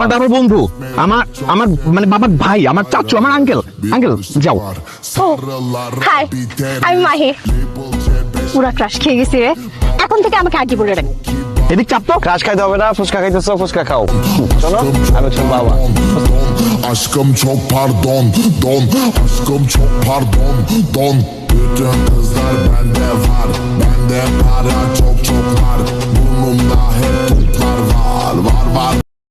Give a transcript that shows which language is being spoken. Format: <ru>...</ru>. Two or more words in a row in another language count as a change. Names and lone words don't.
<bn>আমার বাবার বন্ধু, আমার আমার মানে বাবার ভাই, আমার চাচু, আমার আঙ্কেল। আঙ্কেল যাও। ও হাই, আমি মাহি। পুরা ক্রাশ খেয়ে গেছি রে। এখন থেকে আমাকে আগে বলে রাখ। এদিক চাপ তো। ক্রাশ খাইতে হবে না, ফুচকা খাইতেছো, ফুচকা খাও। শোনো, আমি হচ্ছে ওর বাবা।</bn> <tr>Aşkım çok pardon, don. Aşkım çok pardon, don. Bütün kızlar bende var, bende para çok çok var. Burnumda hep toplar var, var var.</tr>